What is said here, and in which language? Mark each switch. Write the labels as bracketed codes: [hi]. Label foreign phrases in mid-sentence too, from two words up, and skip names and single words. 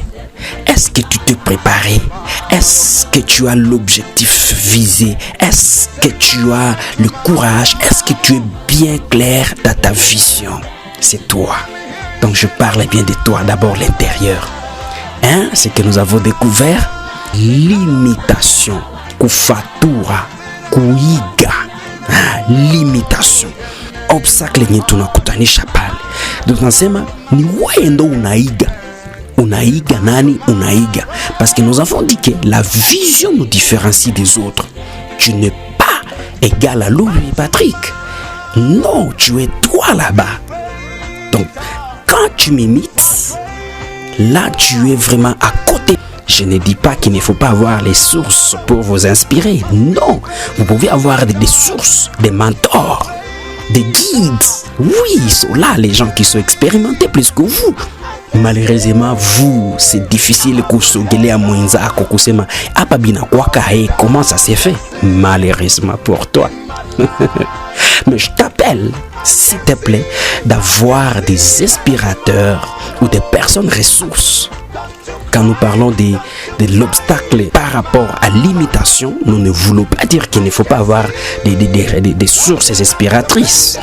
[fr] Est-ce que tu t'es préparé? Est-ce que tu as l'objectif visé? Est-ce que tu as le courage? Est-ce que tu es bien clair dans ta vision? C'est toi. Donc je parle bien de toi, d'abord l'intérieur. C'est que nous avons découvert l'imitation. [sw] Kufatura, kuiga. Limitation. Obstacle yenye tunakutanisha pale. Donc tunasema ni wewe ndo unaiga. Unaiga nani? Unaiga. [fr] Parce que nous avons dit que la vision nous différencie des autres. Tu n'es pas égal à Louis Patrick. Non, tu es toi là-bas. Donc, quand tu m'imites, là tu es vraiment à côté. Je ne dis pas qu'il ne faut pas avoir les sources pour vous inspirer. Non, vous pouvez avoir des sources, des mentors, des guides. Oui, ils sont là, les gens qui sont expérimentés plus que vous. Malheureusement, vous, c'est difficile [sw] kusogelea mwenzako kusema hapa bina kwaka [fr] comment ça s'est fait. Malheureusement pour toi. Mais je t'appelle, s'il te plaît, d'avoir des inspirateurs ou des personnes ressources. Quand nous parlons de l'obstacle par rapport à l'imitation, nous ne voulons pas dire qu'il ne faut pas avoir des sources inspiratrices.